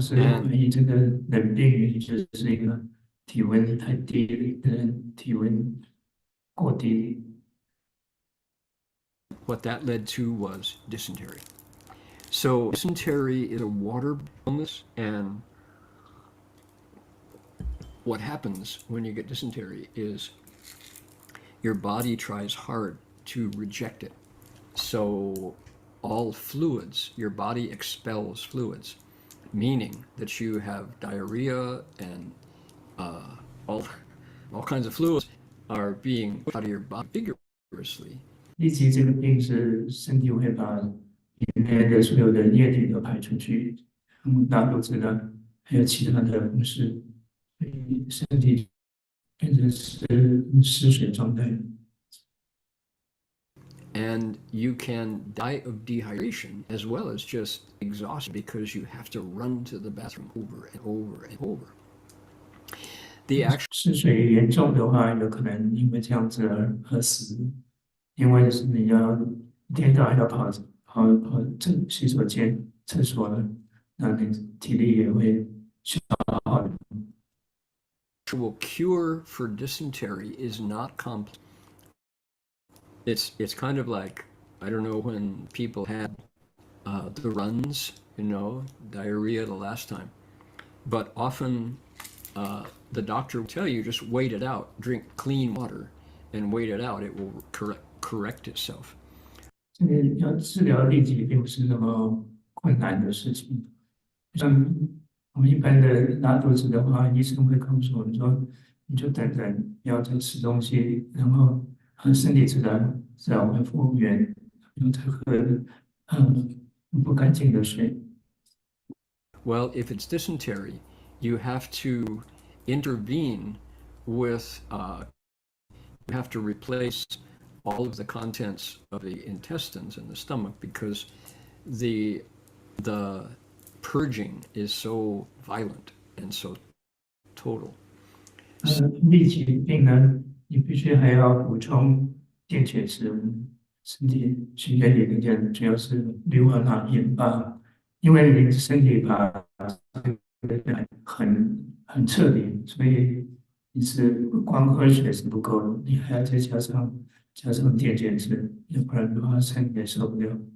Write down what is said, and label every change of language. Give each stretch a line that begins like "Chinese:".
Chinese: 是关于这个冷病，就是一个体温太低的人，体温过低。
English: What that led to was dysentery. So dysentery is a water illness, and what happens when you get dysentery is your body tries hard to reject it. So all fluids, your body expels fluids, meaning that you have diarrhea and all kinds of fluids are being put out of your body vigorously.
Chinese: 痢疾这个病是身体会把里面的所有的液体都排出去，拉肚子的，还有其他的方式，所以身体变成失水状态。
English: And you can die of dehydration as well as just exhaustion because you have to run to the bathroom over and over and over. The actual
Chinese: 失水严重的话，有可能因为这样子而死，因为是你要一天到晚要跑洗手间、厕所了，那你体力也会消耗。
English: actual cure for dysentery is not complex. It's kind of like, I don't know, when people had the runs, diarrhea the last time. But often the doctor will tell you, just wait it out, drink clean water and wait it out. It will correct itself.
Chinese: 这个要治疗痢疾并不是那么困难的事情。像我们一般的拉肚子的话，医生会告诉我们说，你就等等，不要再吃东西，然后身体自然会复原，不用再喝不干净的水。
English: Well, if it's dysentery, you have to intervene with, you have to replace all of the contents of the intestines and the stomach because the purging is so violent and so total.
Chinese: 痢疾病呢，你必须还要补充电解质，身体血液里面主要是氯化钠、盐巴，因为你身体把很彻底，所以你是光喝水是不够的，你还要再加上电解质，要不然的话身体也受不了。